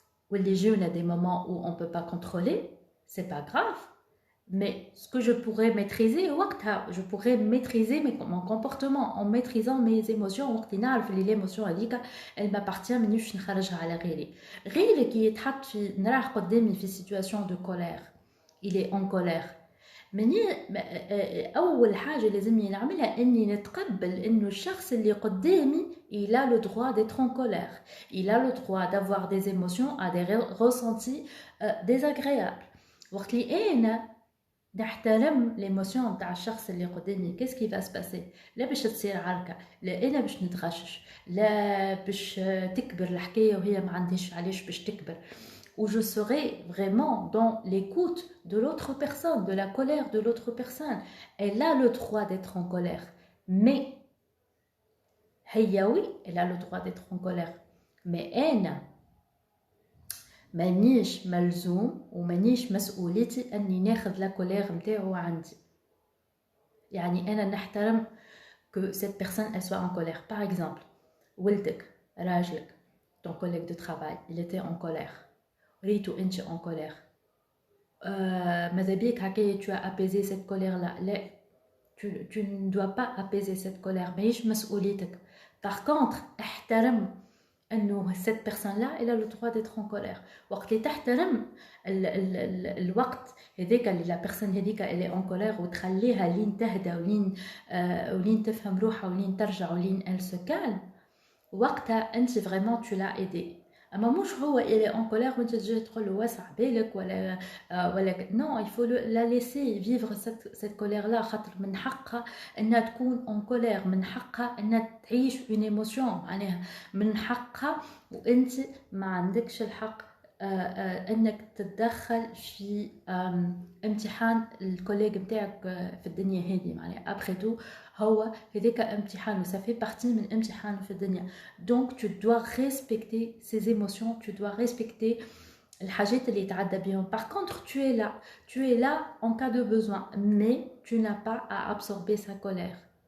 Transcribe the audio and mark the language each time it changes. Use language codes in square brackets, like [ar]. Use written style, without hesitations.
[ar] واللي يجيونا [fr] des moments où on peut pas contrôler, c'est pas grave. Mais ce que je pourrais maîtriser, je pourrais maîtriser mon comportement en maîtrisant mes émotions. [ar] وقت نعرف اللي l'émotion هذيك [fr] elle m'appartient [ar] مانيش نخرجها على غيري. غيري كي يتحط في نراه قدامي [fr] في situation de colère, il est en colère. [ar] مني اول حاجه لازم نعملها اني نتقبل انه الشخص اللي قدامي [fr] il a le droit d'être en colère, il a le droit d'avoir des émotions, à des ressentis désagréables. [ar] وقت اللي انا نحترم ليموسيون تاع الشخص اللي قدامي، كيس كي [fr] va se passer؟ [ar] لا باش تصير عركه، لا انا باش نتغشش، لا باش تكبر الحكايه وهي ما عنديش علاش باش تكبر. [fr] Où je serai vraiment dans l'écoute de l'autre personne, de la colère de l'autre personne. Elle a le droit d'être en colère, mais هي oui, elle a le droit d'être en colère, mais [ar] أنا مانيش ملزوم ومانيش مسؤوليتي اني ناخذ لا كولير نتاعو عندي. يعني انا نحترم [fr] que cette personne elle soit en colère. Par exemple, [ar] ولدك راجلك [fr] ton collègue de travail il était en colère, [ar] ريتو انت [fr] en colère, [ar] ماذا بيك هكايا [fr] tu as apaisé cette colère là. لا, tu ne dois pas apaiser cette colère, [ar] ماهيش مسؤوليتك. [fr] Par contre [ar] احترم انه [fr] cette personne là elle a le droit d'être en colère. [ar] وقت اللي تحترم الوقت هذاك اللي لا بيرسون هذيك اللي en colère وتخليها لين تهدى ولين تفهم روحها ولين ترجع ولين [fr] elle se calme, [ar] وقتها انت [fr] vraiment tu l'as aidé. [ar] اما مش هو اللي en colère وانت تجي تقول له واسع بالك ولا non, [fr] il faut la laisser vivre cette colère là. [ar] خاطر من حقها انها تكون en colère, من حقها انها تعيش [fr] une émotion, [ar] معناها من حقها. وانت ما عندكش الحق انك تتدخل في امتحان الكوليج نتاعك في الدنيا هذه. معناها ابخي تو هو هذاك امتحان و [fr] ça fait partie [ar] من امتحان في الدنيا. [fr] donc tu dois respecter ses émotions, tu dois respecter [ar] الحاجات اللي يتعدى بهم. [fr] par contre tu es là en cas de besoin, mais tu n'as pas à absorber sa colère.